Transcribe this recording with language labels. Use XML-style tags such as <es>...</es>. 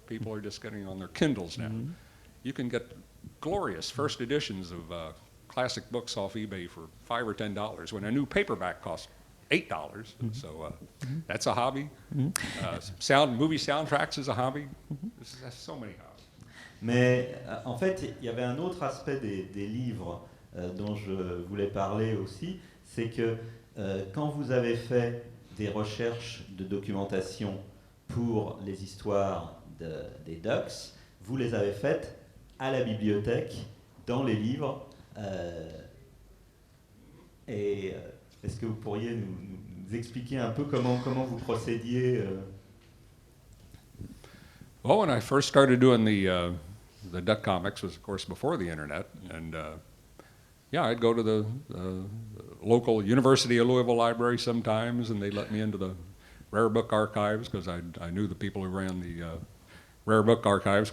<en>People are just getting on their Kindles now. You can get glorious first editions of classic books off eBay for $5 or $10 when a new paperback costs $8. So that's a hobby. Movie soundtracks is a hobby. There's so many hobbies.</en> <fr>Mais en fait, il y avait un autre aspect des livres dont je voulais parler aussi, c'est que quand vous avez fait des recherches de documentation pour les histoires des Ducks, vous les avez faites à la bibliothèque, dans les livres. Est-ce que vous pourriez nous expliquer un peu comment vous procédiez</fr> <en>Well, when I first started doing the Duck comics was, of course, before the internet, and I'd go to the local University of Louisville library sometimes, and they'd let me into the rare book archives because I knew the people who ran the rare book archives.</en>